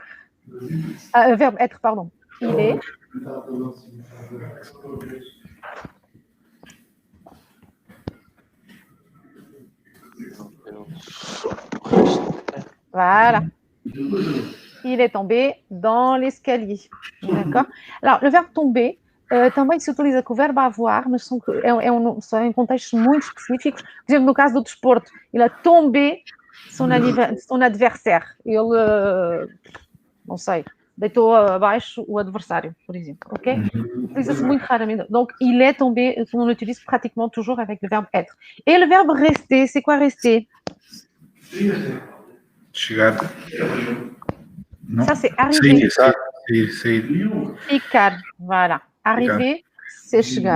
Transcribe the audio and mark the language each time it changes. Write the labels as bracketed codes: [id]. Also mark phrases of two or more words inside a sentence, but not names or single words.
[fr] Verbe être, pardon. Il est. Voilà. Il est tombé dans l'escalier. D'accord? Alors, le verbe tomber [pt] também se utiliza com o verbo avoir, mas são em contextos muito específicos. Por exemplo, no caso do desporto, [fr] il a tombé son adversaire. [pt] Ele, não sei, deitou abaixo o adversário, por exemplo. Ok? Utiliza-se muito raramente. [fr] Donc, il est tombé, on l'utilise pratiquement toujours avec le verbe être. Et le verbe rester, c'est quoi rester? [pt] Chegar. Non. [fr] Ça, c'est arriver. C'est Ficar, voilà. Arriver, c'est chegar.